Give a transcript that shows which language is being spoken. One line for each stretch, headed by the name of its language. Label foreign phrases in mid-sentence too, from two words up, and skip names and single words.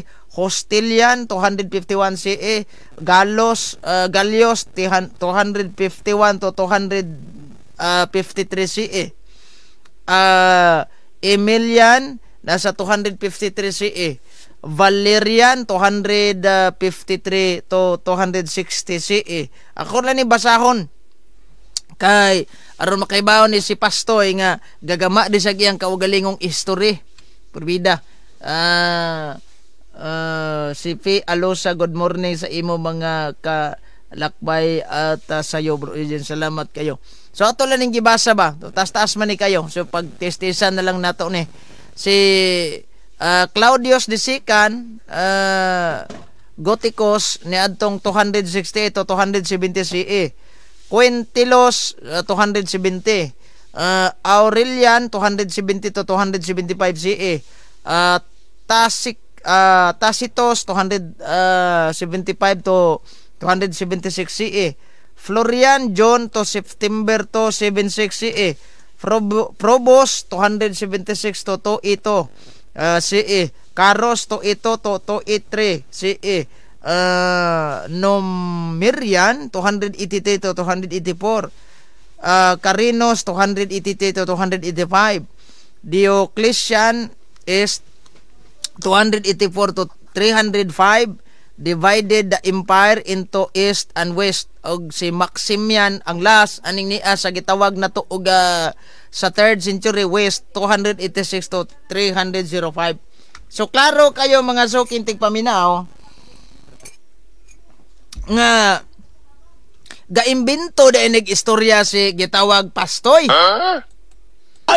Cebuano: Hostilian 251 CE. Gallius 251 to 253 CE. Emilian nasa 253 CE. Valerian 253 to 260 CE. Ako lang ni basahon kay aron makaibaw ni si Pastoy nga gagama di sa iyang kaugalingong history. Purbida. Si P. Alosa, good morning sa imo mga kalakbay at sayo bro. Salamat kayo. So ato lang ning gibasa ba? Taas-taas man ni kayo. So pag-testisan na lang nato ni si Claudius II Gothicus ni adtong 268 to 270 CE. Quintilos 270. Aurelian 270 to 275 CE. Tacitus 275 to 276 CE. Florian
English: John to September
Cebuano: to 76 CE. Probos 276 to 282 CE. Caros to 283 CE. Numerian 283 to 284. Carinos 283 to 285.
English: Diocletian is 284 to 305. Divided the empire into east and west.
Cebuano: Og si Maximian ang last aning niya sa gitawag na to og sa
English: 3rd century
Cebuano: west 286 to 305. So klaro kayo mga sukintig paminaw nga gaimbento da inig istorya si gitawag Pastoy.